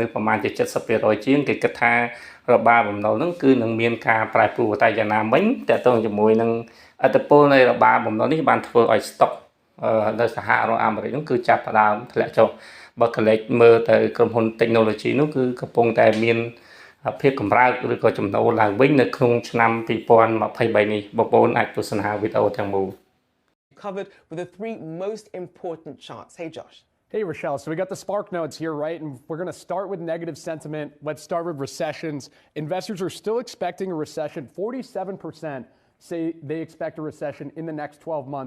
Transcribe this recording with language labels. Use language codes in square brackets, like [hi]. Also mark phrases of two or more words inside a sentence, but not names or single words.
[km] ស្សប្រមាណជា70%ជាងគេគិតថារបាបំណុលនោះគឺនឹងមានការប្រែប្រួលតែយ៉ាងណាមិញតាក់ទងជាមួយនឹងអត្តពលនៃរបាបំណុលនេះបានធ្វើឲ្យស្តុកនៅសហរដ្ឋអាមេរិកនោះគឺចាប់ផ្ដើមធ្លាក់ចុះបើកលេចមើលទៅក្រុមហ៊ុន technology នោះគឺកំពុងតែមានភាពកម្រើកឬក៏ចំណូលឡើងវិញនៅក្នុងឆ្នាំ2023នេះបងប្អូនអាចទស្សនាវីដេអូទាំងមូល [en] Covered with the three most important charts. Hey Josh. Hey Rochelle, so we got the spark notes here, right? And we're going to start with negative sentiment. Let's start with recessions. Investors are still expecting a recession. 47% say they expect a recession in the next 12 months.